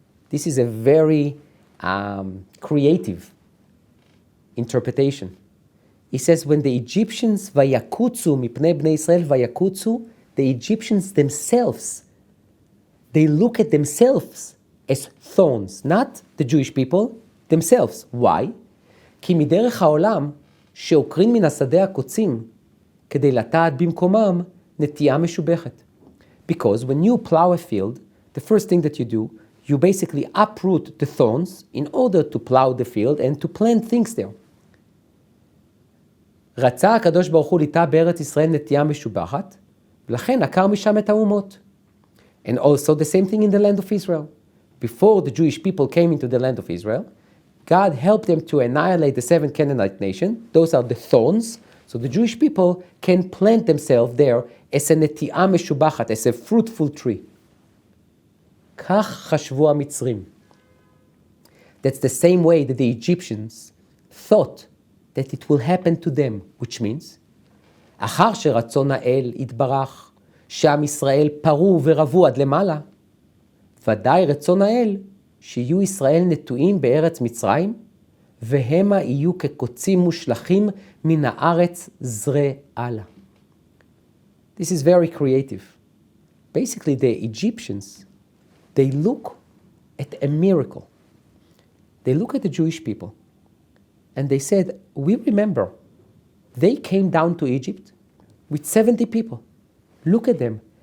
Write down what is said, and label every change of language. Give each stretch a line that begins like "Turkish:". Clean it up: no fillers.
English: This is a very creative interpretation. He says, when the Egyptians
Hebrew: ויקוצו מפני בני ישראל ויקוצו,
English: the Egyptians themselves, they look at themselves as thorns, not the Jewish people, themselves. Why?
Hebrew: כי מדרך העולם שעוקרים מן השדה הקוצים כדי לטעת במקומם נטייה משובחת.
English: Because when you plow a field, the first thing that you do, you basically uproot the thorns in order to plow the field and to plant things there.
Hebrew: רצה הקדוש ברוך הוא ליטע בארץ ישראל נטייה משובחת, ולכן עקר משם את האומות.
English: And also the same thing in the land of Israel. Before the Jewish people came into the land of Israel, God helped them to annihilate the 7 Canaanite nations. Those are the thorns. So the Jewish people can plant themselves there as a
Hebrew: נטיעה משובחת,
English: as a fruitful tree.
Hebrew: כך חשבו המצרים.
English: That's the same way that the Egyptians thought that it will happen to them, which means,
Hebrew: אחר שרצון האל יתברך, שעם ישראל פרו ורבו עד למעלה, ודאי רצון האל שיהיו ישראל נטועים בארץ מצרים, והמה יהיו כקוצים מושלכים מן הארץ זרי ala.
English: This is very creative. Basically, the Egyptians, they look at a miracle. They look at the Jewish people and they said, we remember, they came down to Egypt with 70 people. Look at them.